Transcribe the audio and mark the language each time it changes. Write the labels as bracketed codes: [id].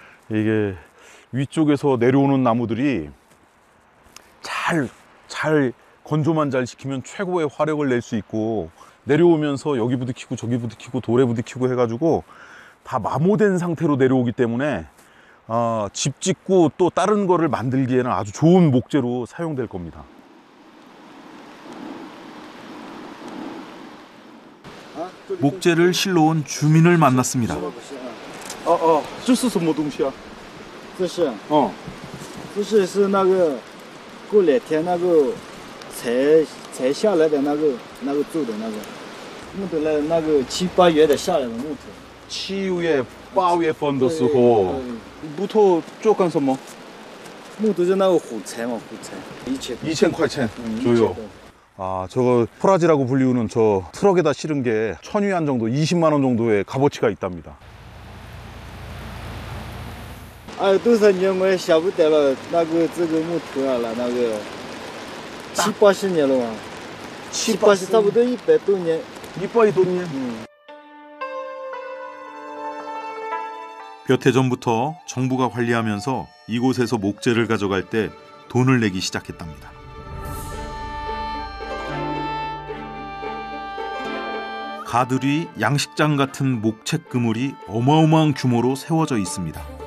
[ko] 이게 위쪽에서 내려오는 나무들이 잘 건조만 잘 시키면 최고의 화력을 낼 수 있고, 내려오면서 여기 부딪히고 저기 부딪히고 돌에 부딪히고 해가지고 다 마모된 상태로 내려오기 때문에 집 짓고 또 다른 거를 만들기에는 아주 좋은 목재로 사용될 겁니다. 목재를 실러 온 주민을 만났습니다. [zh] 这是什么东西啊？这是这是那个过2天那个才下来的那个做的那个木头了，那个7、8月的下来的木头。 7月、8月份的时候，木头做干什么？木头就那个火柴嘛，火柴 2000块钱左右。 [ko] 저거 포라지라고 불리우는 저 트럭에다 실은 게 1000위안 정도, 20만 원 정도의 값어치가 있답니다. [zh] 多少年我也想不得了，那个这个木头啊了，那个7、80年了啊，7、80差不多100多年。 100多年。 [ko] 몇 해 전부터 정부가 관리하면서 이곳에서 목재를 가져갈 때 돈을 내기 시작했답니다. 가들이 양식장 같은 목책 그물이 어마어마한 규모로 세워져 있습니다.